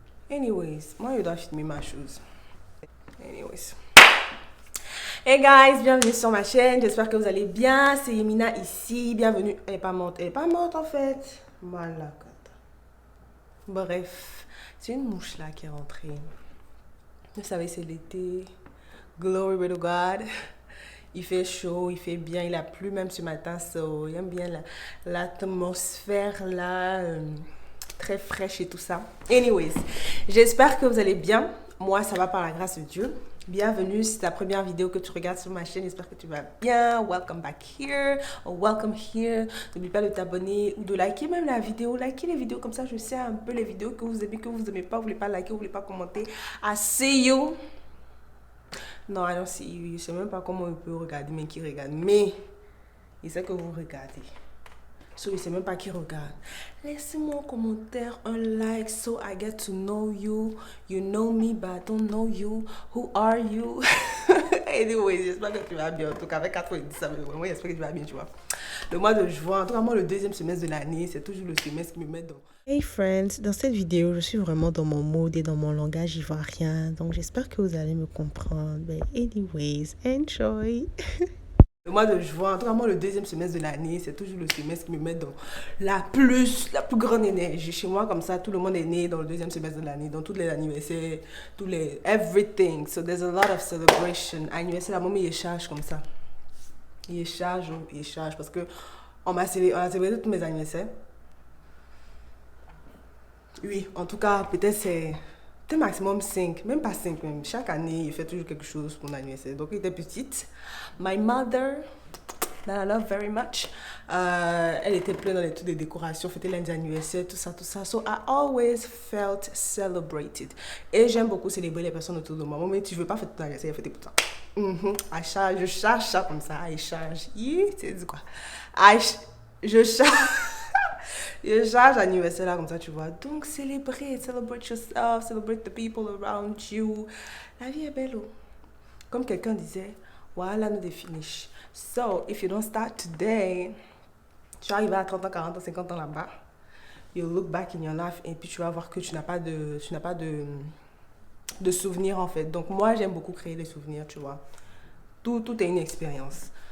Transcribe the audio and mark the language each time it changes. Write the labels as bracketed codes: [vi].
[en] Anyways, why you don't fit me my shoes? Anyways. Hey guys, [fr] bienvenue sur ma chaîne. J'espère que vous allez bien. C'est Yemina ici. Bienvenue. Elle est pas morte. Elle est pas morte en fait. Malakata. Bref, c'est une mouche là qui est rentrée. Vous savez, c'est l'été. [en] Glory be to God. [fr] Il fait chaud, il fait bien, il a plu même ce matin, so j'aime bien l'atmosphère là, très fraîche et tout ça. Anyways, j'espère que vous allez bien. Moi, ça va par la grâce de Dieu. Bienvenue, si c'est ta première vidéo que tu regardes sur ma chaîne, j'espère que tu vas bien. [en] Welcome back here, or welcome here. [fr] N'oublie pas de t'abonner ou de liker même la vidéo. Likez les vidéos, comme ça je sais un peu les vidéos que vous aimez pas, vous voulez pas liker, vous voulez pas commenter. [en] I see you. [fr] Non, [en] I don't see you. [fr] Je sais même pas comment il peut regarder, mais qui regarde. Mais il sait que vous regardez. So, il sait même pas qui regarde. Laissez-moi en commentaire un like [en] so I get to know you. You know me, but I don't know you. Who are you? [fr] Anyway, j'espère que tu vas bien. En tout cas, avec 90, ça veut vraiment, j'espère que tu vas bien, tu vois. Le mois de juin, en tout cas, moi, le deuxième semestre de l'année, c'est toujours le semestre qui me met dans... [en] Hey friends, [fr] dans cette vidéo, je suis vraiment dans mon mood et dans mon langage ivoirien. Donc, j'espère que vous allez me comprendre. [en] But anyways, enjoy! [fr] Le mois de juin, en tout cas, moi, le deuxième semestre de l'année, c'est toujours le semestre qui me met dans la plus grande énergie. Chez moi, comme ça, tout le monde est né dans le deuxième semestre de l'année, dans tous les anniversaires, [en] everything. So, there's a lot of celebration. [fr] Anniversaire, la maman, il charge comme ça. Il charge, parce que on a célébré tous mes anniversaires. Oui, en tout cas, peut-être c'est maximum 5, même pas 5 même. Chaque année, il fait toujours quelque chose pour mon anniversaire. Donc, il était petite. [en] My mother, that I love very much, [fr] elle était pleine dans les trucs de décoration, fêter lundi anniversaire, tout ça. [en] So, I always felt celebrated. [fr] Et j'aime beaucoup célébrer les personnes autour de moi. Mais tu veux pas fêter ton anniversaire, fêter pour toi. Je charge ça comme ça. Je charge. Tu dis quoi? Je charge. Je charge l'anniversaire là comme ça, tu vois. [en] Donc, celebrate yourself, celebrate the people around you. [fr] La vie est belle. Comme quelqu'un disait, voilà, nous finish. [en] So, if you don't start today, [fr] tu vas arriver à 30 ans, 40 ans, 50 ans là-bas. [en] You look back in your life [fr] et puis tu vas voir que tu n'as pas de souvenirs en fait. Donc, moi, j'aime beaucoup créer des souvenirs, tu vois. Tout est une expérience.